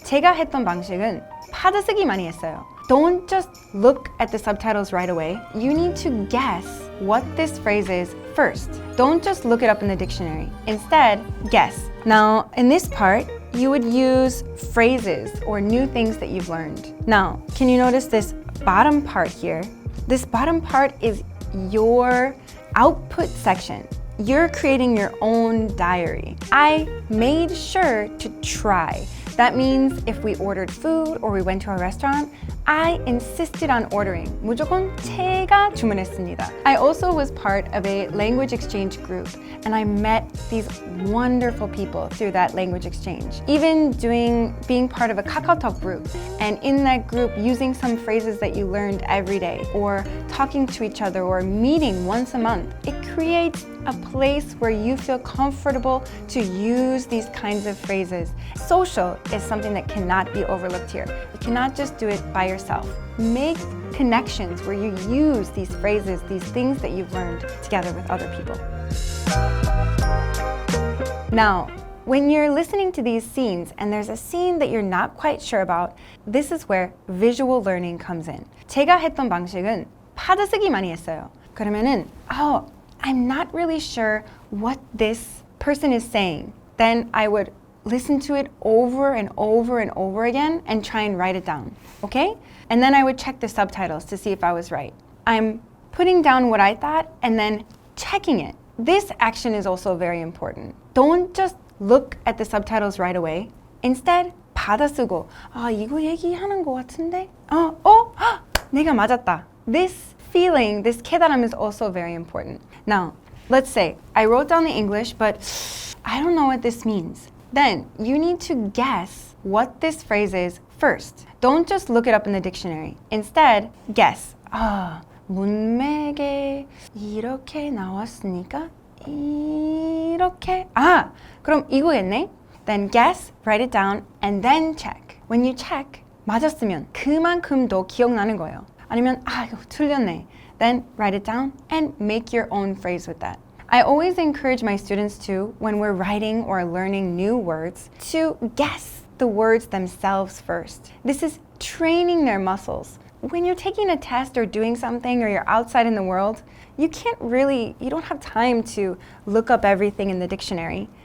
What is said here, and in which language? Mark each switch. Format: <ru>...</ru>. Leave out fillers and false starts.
<ko>제가 했던 방식은 받아쓰기 많이 했어요.</ko> <en>Don't just look at the subtitles right away. You need to guess what this phrase is first. Don't just look it up in the dictionary. Instead, guess. Now, in this part, you would use phrases or new things that you've learned. Now, can you notice this bottom part here? This bottom part is your output section. You're creating your own diary. I made sure to try. That means if we ordered food or we went to a restaurant, I insisted on ordering.</en> <ko>무조건 제가 주문했습니다.</ko> <en>I also was part of a language exchange group and I met these wonderful people through that language exchange. Even being part of a KakaoTalk group and in that group using some phrases that you learned every day or talking to each other or meeting once a month, it creates a place where you feel comfortable to use these kinds of phrases. Social is something that cannot be overlooked here. You cannot just do it by yourself. Make connections where you use these phrases, these things that you've learned together with other people. Now, when you're listening to these scenes and there's a scene that you're not quite sure about, this is where visual learning comes in.</en> <ko>제가 했던 방식은 받아쓰기 많이 했어요.</ko> <en>그러면은, I'm not really sure what this person is saying. Then I would listen to it over and over and over again and try and write it down, okay? And then I would check the subtitles to see if I was right. I'm putting down what I thought and then checking it. This action is also very important. Don't just look at the subtitles right away.</en> <ko>Instead, 받아쓰고, 이거 얘기하는 것 같은데? 내가 맞았다.</ko> <en>This feeling, this 깨달음 is also very important. Now, let's say I wrote down the English, but I don't know what this means. Then you need to guess what this phrase is first. Don't just look it up in the dictionary. Instead, guess.</en> <ko>문맥에 이렇게 나왔으니까 이렇게. 그럼 이거겠네?</ko> <en>Then guess, write it down, and then check. When you check,</en> <ko>맞았으면 그만큼 더 기억나는 거예요. 아니면 이거 틀렸네.</ko> <en>Then write it down and make your own phrase with that. I always encourage my students to, when we're writing or learning new words, to guess the words themselves first. This is training their muscles. When you're taking a test or doing something or you're outside in the world, you don't have time to look up everything in the dictionary.</en>